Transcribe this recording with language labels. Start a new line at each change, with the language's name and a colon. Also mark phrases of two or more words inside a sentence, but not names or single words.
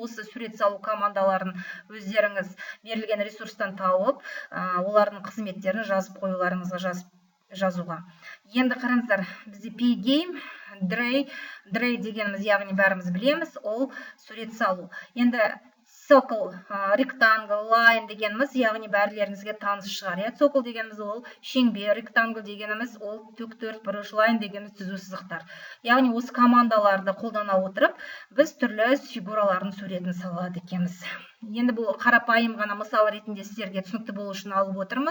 Kazakh: Осы сурет салу командаларын өздеріңіз берілген ресурстан тауып, олардың қызметтерін жазып қоюларыңызға жазуға. Енді қараңыздар, бізде
English: page, Dray
Kazakh: дегеніміз, яғни бәріміз білеміз, ол сурет салу. Енді
English: circle, rectangle, line
Kazakh: дегеніміз, яғни бәрлеріңізге таныс шығар. Circle дегеніміз ол шеңбер, rectangle дегеніміз ол тік бұрыш, line дегеніміз түзу сызықтар. Яғни осы командаларды қолдана отырып, біз түрлі фигуралардың суретін салады екенбіз. Енді бұл қарапайым ғана мысал ретінде сіздерге түсінікті болу үшін алып отырмыз.